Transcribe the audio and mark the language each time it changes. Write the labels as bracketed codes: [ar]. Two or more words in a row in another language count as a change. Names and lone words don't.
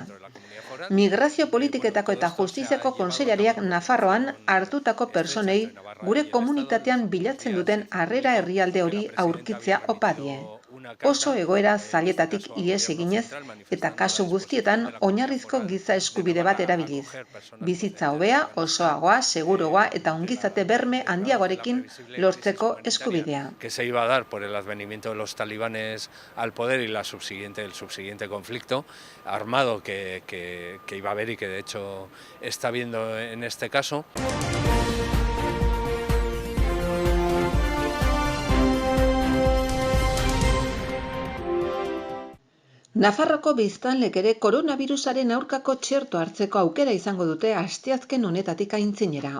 [eu] Migrazio politiketako eta justiziako kontseilariak Nafarroan hartutako pertsonei gure komunitatean bilatzen duten harrera herrialde hori aurkitzea opa die. oso egoera zailetatik ihes eginez eta kasu guztietan oinarrizko giza eskubide bat erabiliz. Bizitza hobea, osoagoa, seguruagoa eta ongizate berme handiagoarekin lortzeko eskubidea. [es] Que se iba a dar por el advenimiento de los talibanes al poder y el subsiguiente conflicto armado que iba a haber y que de hecho está habiendo en este caso. [eu] Nafarroko biztanlek ere koronavirusaren aurkako txerto hartzeko aukera izango dute asteazken honetatik aintzinera.